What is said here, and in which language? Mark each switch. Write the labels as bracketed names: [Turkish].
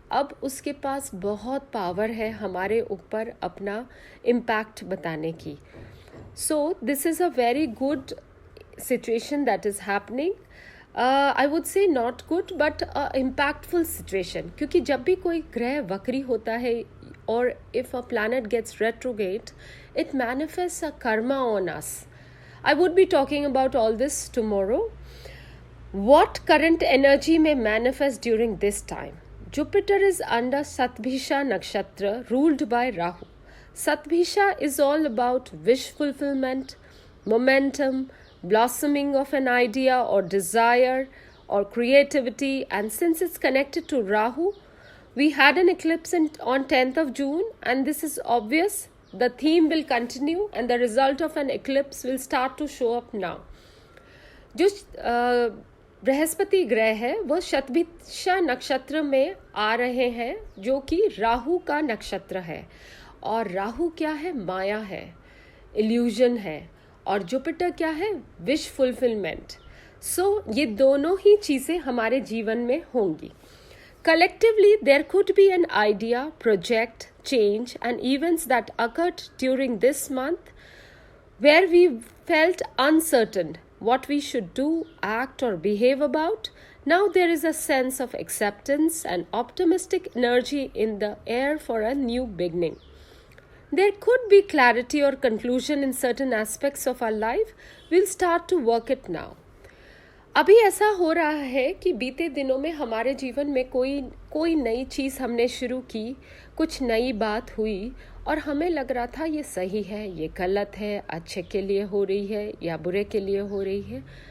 [Hindi] अब उसके पास बहुत पावर है हमारे ऊपर अपना इम्पैक्ट बताने की. [English] So this is a very good situation that is happening. I would say not good but impactful situation. [Hindi] क्योंकि जब भी कोई ग्रह वक्री होता है [English] or if a planet gets retrograde, it manifests a karma on us. I would be talking about all this tomorrow. What current energy may manifest during this time? Jupiter is under Satbhisha Nakshatra ruled by Rahu. Satbhisha is all about wish fulfillment, momentum, blossoming of an idea or desire or creativity, and since it's connected to Rahu, we had an eclipse on 10th of June and this is obvious. The theme will continue and the result of an eclipse will start to show up now. [Hindi] जो बृहस्पति ग्रह है वो शतभिषा नक्षत्र में आ रहे हैं जो कि राहु का नक्षत्र है. और राहु क्या है? माया है, इल्यूजन है. और जुपिटर क्या है? Wish fulfilment. सो ये दोनों ही चीज़ें हमारे जीवन में होंगी. [English] Collectively, there could be an idea, project, change, and events that occurred during this month where we felt uncertain what we should do, act, or behave about. Now there is a sense of acceptance and optimistic energy in the air for a new beginning. There could be clarity or conclusion in certain aspects of our life. We'll start to work it now. [Hindi] अभी ऐसा हो रहा है कि बीते दिनों में हमारे जीवन में कोई नई चीज़ हमने शुरू की, कुछ नई बात हुई और हमें लग रहा था ये सही है, ये गलत है, अच्छे के लिए हो रही है या बुरे के लिए हो रही है.